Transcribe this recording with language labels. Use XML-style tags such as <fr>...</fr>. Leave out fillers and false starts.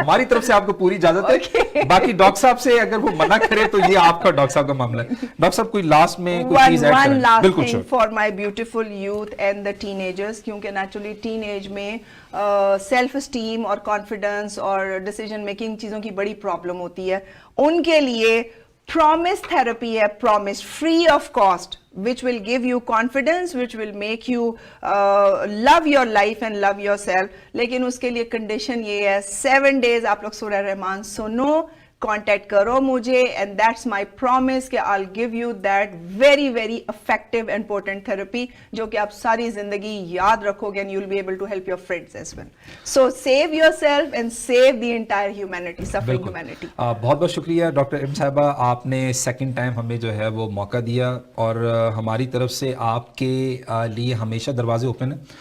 <ur>ہماری طرف سے آپ کو پوری اجازت ہے. باقی ڈاکٹر صاحب سے اگر وہ منع کرے تو یہ آپ کا ڈاکٹر صاحب کا معاملہ ہے. ڈاکٹر صاحب کوئی لاسٹ میں کوئی چیز ایڈ کریں؟</ur> <en>one last</en> <ur>بالکل</ur> <en>thing for my beautiful youth and the teenagers,</en> <ur>کیونکہ نیچرلی ٹین ایج میں سیلف اسٹیم اور کانفیڈنس اور ڈیسیجن میکنگ چیزوں کی بڑی پرابلم ہوتی ہے. ان کے لیے</ur> <en>promise therapy ہے, promise free of cost, which will give you confidence, which will make you love your life and love yourself.</en> <ur>لیکن اس کے لیے کنڈیشن یہ ہے 7 days آپ لوگ سورہ رحمان سنو, کانٹیکٹ کرو مجھے,</ur> <en>and that's my promise کہ I'll give you that very very effective and potent therapy</en> <ur>جو کہ آپ ساری زندگی یاد رکھو گے,</ur> <en>and you'll be able to help your friends as well. So save yourself and save the entire humanity, suffering humanity.</en> <ur>بہت بہت شکریہ ڈاکٹر ام صاحبہ, آپ نے سیکنڈ ٹائم ہمیں جو ہے وہ موقع دیا, اور ہماری طرف سے آپ کے لیے ہمیشہ دروازے اوپن ہیں.</ur>